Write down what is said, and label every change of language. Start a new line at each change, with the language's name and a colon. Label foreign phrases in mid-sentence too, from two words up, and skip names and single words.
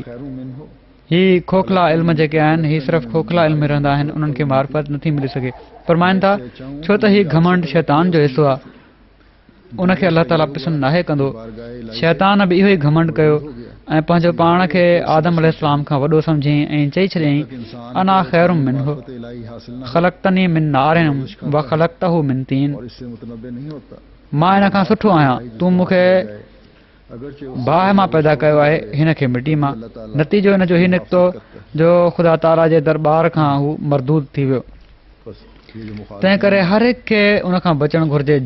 Sindhi: ही खोखला इल्म जेके आहिनि, ही सिर्फ़ु खोखला इल्म में रहंदा आहिनि, उन्हनि खे मारिफत नथी मिली सघे। फरमाइनि था, छो त ही घमंड शैतान जो हिसो आहे, उनखे अलाह ताला पसंदि नाहे कंदो। शैतान बि इहो ई घमंड कयो ऐं पंहिंजो पाण खे आदम अलैहिस्सलाम खां वॾो सम्झई ऐं चई छॾियईं,
Arabic: أنا خير منه خلقتني من نار وخلقته من طين,
Sindhi: मां इन खां सुठो आहियां, तूं मूंखे बाहि मां पैदा कयो आहे, हिन खे मिटी मां। नतीजो हिन जो हीउ निकितो जो ख़ुदा ताला जे दरबार खां हू मरदूद थी वियो। तंहिं करे हर हिक खे उन खां बचणु घुरिजे।